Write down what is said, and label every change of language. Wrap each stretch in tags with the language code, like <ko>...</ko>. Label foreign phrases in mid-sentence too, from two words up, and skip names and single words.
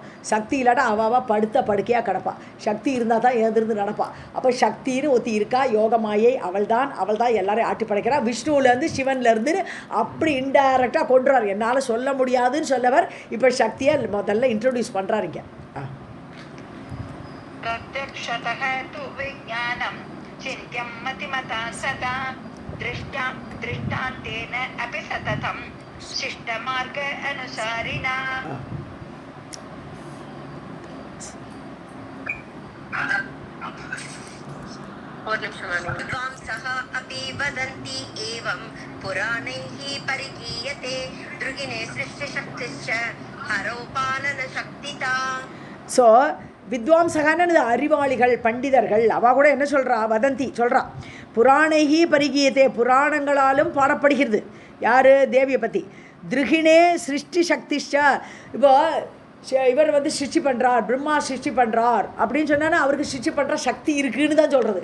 <ta>சக்தி இல்லாட்டா அவள் படுத்த படுக்கையாக கிடப்பாள், சக்தி இருந்தால் தான் எழுந்திருந்து நடப்பாள். அப்போ சக்தின்னு ஒருத்தி இருக்கா, யோகமாயை அவள் தான் எல்லாரையும் ஆட்டி படைக்கிறா. விஷ்ணுவிலேருந்து சிவன்லேருந்து அப்படி இன்டைரக்டாக கொண்டுறார். என்னால் சொல்ல முடியாதுன்னு சொல்லவர் இப்போ சக்தியை முதல்ல இன்ட்ரோடியூஸ் பண்ணுறாருங்க.</ta> <sa>चिन्त्यं मतिमता सदा दृष्टान्तेन अपि सततं शिष्टमार्ग अनुसारिणा. विद्वांसः अपि वदन्ति एवं पुराणैः परिगीयते दृगिने सृष्टिशक्तिश्च हरोपालन शक्तिता.</sa> <ta>ஸோ வித்வாம்சகான்னு அறிவாளிகள் பண்டிதர்கள் அவள் கூட என்ன சொல்கிறா, வதந்தி சொல்கிறா,</ta> <sa>पुराणैः परिगीयते,</sa> <ta>புராணங்களாலும் பாடப்படுகிறது. யார்? தேவியை பற்றி.</ta> <sa>द्रुहिणे सृष्टि शक्तिश्च,</sa> <ta>இப்போ இவர் வந்து சிருஷ்டி பண்ணுறார், பிரம்மா சிருஷ்டி பண்ணுறார் அப்படின்னு சொன்னா அவருக்கு சிருஷ்டி பண்ணுற சக்தி இருக்குன்னு தான் சொல்கிறது.</ta>